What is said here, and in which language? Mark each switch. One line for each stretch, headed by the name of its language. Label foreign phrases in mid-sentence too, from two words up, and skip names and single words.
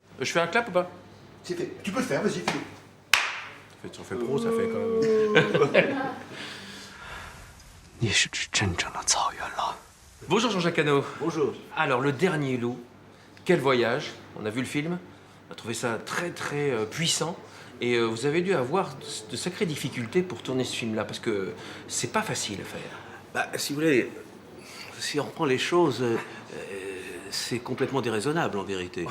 French: Je fais un clap ou pas? C'est fait. Tu peux le faire, vas-y, fais-le. Si on fait pro, ça fait quand même.
Chinese: 你是去真正的草原了。
French: Bonjour Jean-Jacques Hano. Bonjour. Alors, Le Dernier Loup, quel voyage. On a vu le film, on a trouvé ça très très puissant. Et vous avez dû avoir de sacrées difficultés pour tourner ce film-là, parce que c'est pas facile à faire. Bah, si vous voulez, si on reprend les choses, c'est complètement déraisonnable en vérité.